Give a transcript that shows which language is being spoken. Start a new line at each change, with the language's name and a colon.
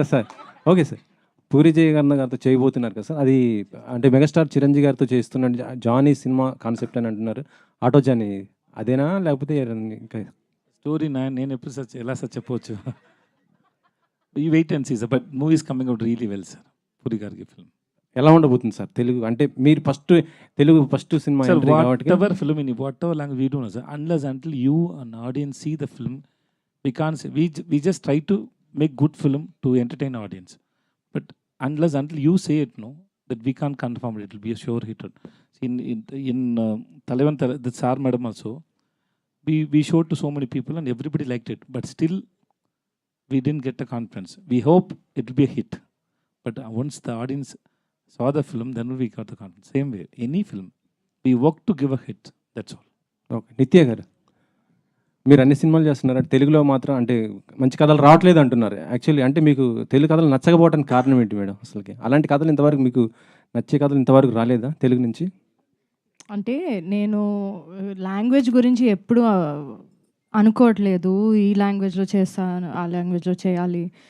Telugu: Sir okay sir, puri జయకర్ణ గారితో చేయబోతున్నారు కదా సార్, అది అంటే మెగాస్టార్ చిరంజీవి గారితో చేస్తున్న జానీ సినిమా కాన్సెప్ట్ అని అంటున్నారు, ఆటో జానీ అదేనా లేకపోతే ఇంకా స్టోరీ నేను ఎప్పుడు సార్ ఎలా సార్ చెప్పవచ్చు.
English: ఈ wait and see sir, but movies coming out really well sir.
Telugu: Puri గారికి ఫిల్మ్ ఎలా ఉండబోతుంది సార్ తెలుగు, అంటే మీరు Telugu first cinema
English: Sir,
Telugu: entry కాబట్టి
English: whatever film in whatever language we do, no, sir, unless until you an audience see the film, we can't say, we just try to make good film to entertain audience. But unless until you say it, no, that we can't confirm it. It will be a sure hit. In Talavan, the Sar Madam also, we showed to so many people and everybody liked it. But still, we didn't get the confidence. We hope it will be a hit. But once the audience saw the film, then we got the confidence. Same way, any film, we work to give a hit. That's all. Okay.
Telugu: నిత్య గారు మీరు అన్ని సినిమాలు చేస్తున్నారు, తెలుగులో మాత్రం అంటే మంచి కథలు రావట్లేదు అంటున్నారు. యాక్చువల్లీ అంటే మీకు తెలుగు కథలు నచ్చకపోవడానికి కారణం ఏంటి మేడం? అసలుకి అలాంటి కథలు ఇంతవరకు మీకు నచ్చే కథలు ఇంతవరకు రాలేదా తెలుగు నుంచి? అంటే నేను లాంగ్వేజ్ గురించి ఎప్పుడు అనుకోవట్లేదు, ఈ లాంగ్వేజ్లో చేస్తాను, ఆ లాంగ్వేజ్లో చేయాలి.